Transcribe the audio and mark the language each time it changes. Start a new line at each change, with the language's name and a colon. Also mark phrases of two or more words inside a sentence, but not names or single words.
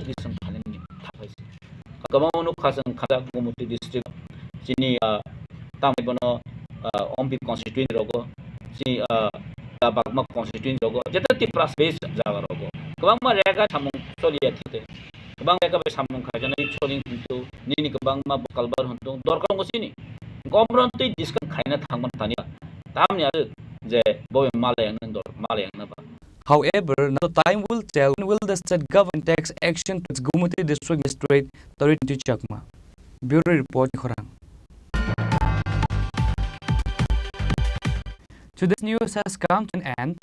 Kok Borok: दिसम खाने थाखायसि गमावनो खाजों खाजा गुमुति डिस्ट्रिक्ट जिनि तामबनो अम्पि कन्स्टिट्युएन्ट रगो जि बागमा कन्स्टिट्युएन्ट रगो जेता तिप्रास बेस जागा रगो गोबां मा रेगा सामुं सलिया थिते गोबां रेगा बे सामुं खाजनाय सलिं किन्तु निनि गोबां मा कालबार हंतो दरकार गसिनि गमरन्ति डिस्कास खायना थांमोन थानि तामनि आरो जे बय मालायां बा
English: However, now time will tell when will the state government takes action to its Gumuti district magistrate Torin Chakma. Bureau report Khorang. Today's news has come to an end.